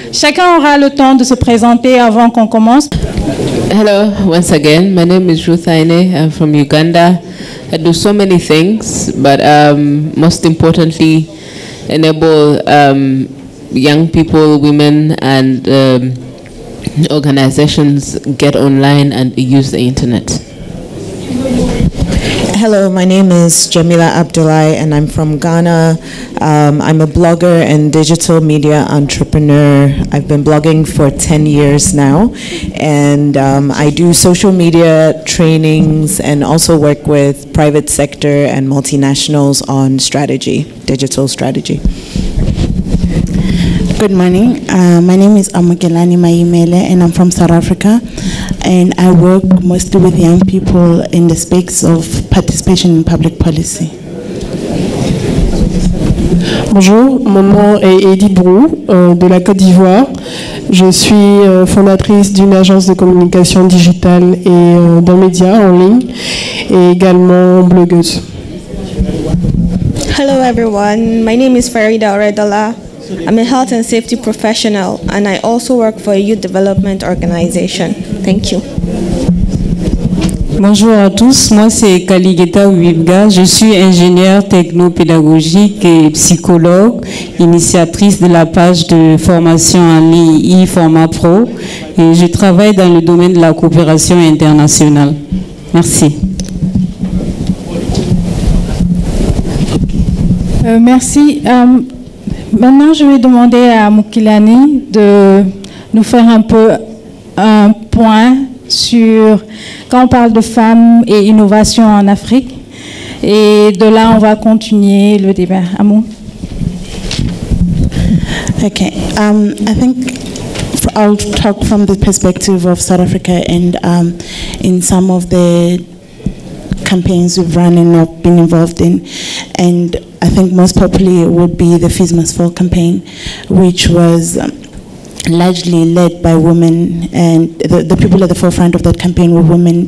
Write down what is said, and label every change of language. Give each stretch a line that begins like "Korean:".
French: Chacun aura le temps de se présenter avant qu'on commence.
English: Hello, once again. My name is Ruth Aine. I'm from Uganda. I do so many things, but most importantly, enable young people, women, and organizations get online and use the internet. Hello, my name is Jamila Abdullahi and I'm from Ghana. I'm a blogger and digital media entrepreneur. I've been blogging for 10 years now, and I do social media trainings and also work with private sector and multinationals on strategy, digital strategy. Good morning. My name is Amukelani Maimele and I'm from South Africa, and I work mostly with young people in the space of participation in public policy.
French: Bonjour, mon nom est Edith Brou de la Côte d'Ivoire. Je suis fondatrice d'une agence de communication digitale et d'un média en ligne et également blogueuse.
English: Hello everyone, my name is Farida Oredala. I'm a health and safety professional and I also work for a youth development organization. Thank you.
French: Bonjour à tous, moi c'est Kaligeta Wibga, je suis ingénieure technopédagogique et psychologue, initiatrice de la page de formation en ligne e-Format Pro, et je travaille dans le domaine de la coopération internationale. Merci. Merci. Maintenant, je vais demander à Mukilani de nous faire un peu un point sur quand on parle de femmes et innovation en Afrique. Et de là, on va continuer le débat. Amou.
English: Okay, I think I'll talk from the perspective of South Africa and in some of the campaigns we've run and not been involved in. And I think most popularly would be the Fees Must Fall campaign, which was largely led by women, and the people at the forefront of that campaign were women.